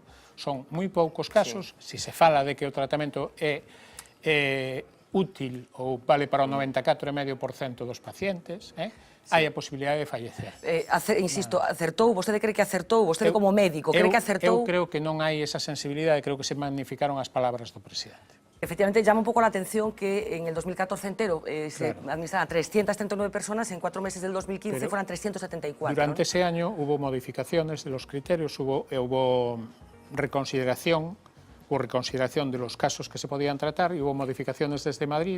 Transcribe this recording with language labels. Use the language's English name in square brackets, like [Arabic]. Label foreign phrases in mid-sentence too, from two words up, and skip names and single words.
[Galician] Son moi poucos casos, se se fala de que o tratamento é útil ou vale para o 94,5% dos pacientes, hai a posibilidade de fallecer. Insisto, acertou, vostede cree que acertou, vostede como médico, cree que acertou? Eu creo que non hai esa sensibilidade, creo que se magnificaron as palabras do presidente. [Spanish] Efectivamente, llama un poco la atención que en el 2014 entero se administraran 339 personas, en 4 meses del 2015 fueran 374. Durante ese año hubo modificaciones de los criterios, hubo reconsideración de los casos que se podían tratar y hubo modificaciones desde Madrid.